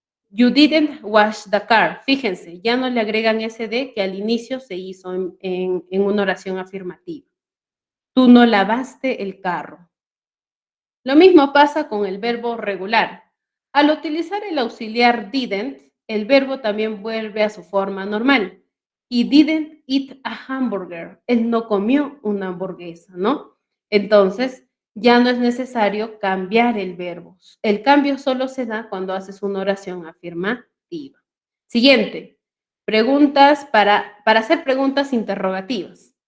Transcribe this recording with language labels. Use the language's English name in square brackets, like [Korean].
[English] You didn't wash the car. [Spanish] Fíjense, ya no le agregan ese de que al inicio se hizo en una oración afirmativa. Tú no lavaste el carro. Lo mismo pasa con el verbo regular. Al utilizar el auxiliar didn't, el verbo también vuelve a su forma normal. [English] He didn't eat a hamburger. [Spanish] Él no comió una hamburguesa, ¿no? Entonces, ya no es necesario cambiar el verbo. El cambio solo se da cuando haces una oración afirmativa. Siguiente, preguntas para hacer preguntas interrogativas.